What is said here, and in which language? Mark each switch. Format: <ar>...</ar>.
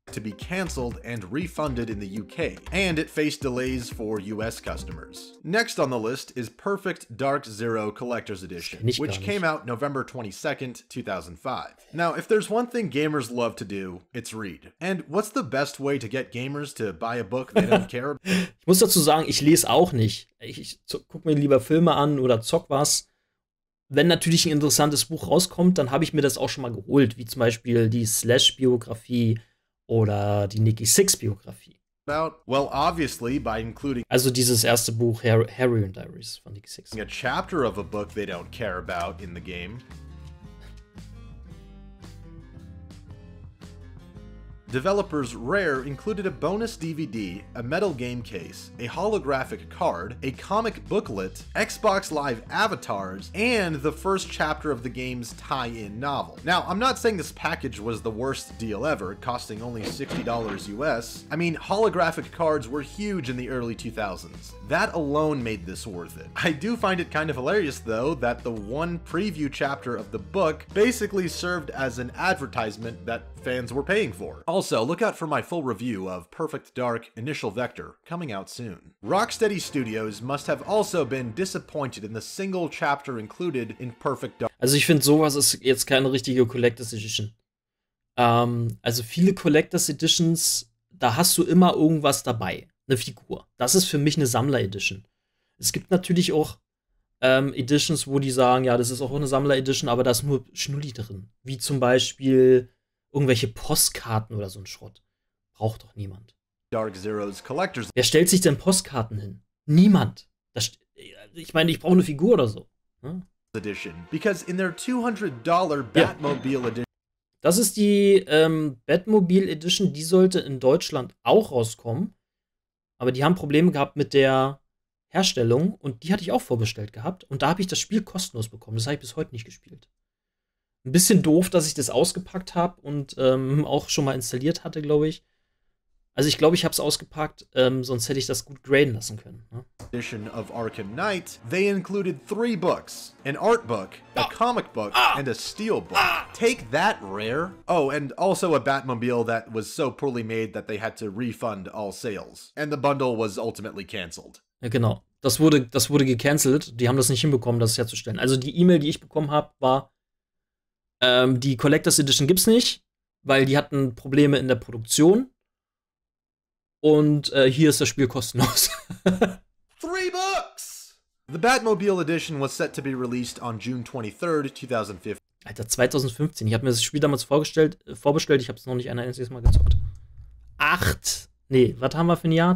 <en>To be cancelled and refunded in the UK, and it faced delays for US customers. Next on the list is Perfect Dark Zero Collector's Edition, which came out November 22nd, 2005. Now, if there's one thing gamers love to do, it's read. And what's the best way to get gamers to buy a book they don't care about?</en> <de>Ich muss dazu sagen, ich lese auch nicht. Ich guck mir lieber Filme an oder zock was. Wenn natürlich ein interessantes Buch rauskommt, dann habe ich mir das auch schon mal geholt, wie zum Beispiel die Slash-Biografie oder die Nikki Sixx-Biografie.</de> <en>Well, obviously, by including</en> <de>also dieses erste Buch, Harry Diaries von Nikki Sixx.</de> <en>A chapter of a book they don't care about in the game. Developers Rare included a bonus DVD, a metal game case, a holographic card, a comic booklet, Xbox Live avatars, and the first chapter of the game's tie-in novel. Now, I'm not saying this package was the worst deal ever, costing only $60 US. I mean, holographic cards were huge in the early 2000s. That alone made this worth it. I do find it kind of hilarious, though, that the one preview chapter of the book basically served as an advertisement that fans were paying for. Also, look out for my full review of Perfect Dark Initial Vector, coming out soon. Rocksteady Studios must have also been disappointed in the single chapter included in Perfect Dark.</en> <de>Also ich finde, sowas ist jetzt keine richtige Collectors Edition. Also viele Collectors Editions, da hast du immer irgendwas dabei. Eine Figur. Das ist für mich eine Sammler Edition. Es gibt natürlich auch Editions, wo die sagen, ja, das ist auch eine Sammler Edition, aber da ist nur Schnulli drin. Wie zum Beispiel irgendwelche Postkarten oder so ein Schrott. Braucht doch niemand.</de> <en>Dark Zero's Collectors.</en> <de>Wer stellt sich denn Postkarten hin? Niemand. Ich meine, ich brauche eine Figur oder so. Hm?</de> <en>Edition. Because in their $200 Batmobile Edition.</en> <de>Das ist die Batmobile Edition, die sollte in Deutschland auch rauskommen. Aber die haben Probleme gehabt mit der Herstellung und die hatte ich auch vorbestellt gehabt. Und da habe ich das Spiel kostenlos bekommen. Das habe ich bis heute nicht gespielt. Ein bisschen doof, dass ich das ausgepackt habe und auch schon mal installiert hatte, glaube ich. Also ich glaube, ich habe es ausgepackt, sonst hätte ich das gut graden lassen können. Ne?</de> <en>Edition of Arkham Knight, they included 3 books, an art book, a comic book, and a steel book. Take that, Rare. Oh, and also a Batmobile that was so poorly made that they had to refund all sales. And the bundle was ultimately cancelled.</en> <de>Ja, genau. Das wurde gecancelt. Die haben das nicht hinbekommen, das herzustellen. Also die E-Mail, die ich bekommen habe, war, die Collectors Edition gibt's nicht, weil die hatten Probleme in der Produktion. Und hier ist das Spiel kostenlos.</de> <en>3 books! The Batmobile Edition was set to be released on June 23rd, 2015.</en> <de>Alter, 2015. Ich habe mir das Spiel damals vorbestellt. Ich habe es noch nicht ein einziges Mal gezockt. Was haben wir für ein Jahr?</de>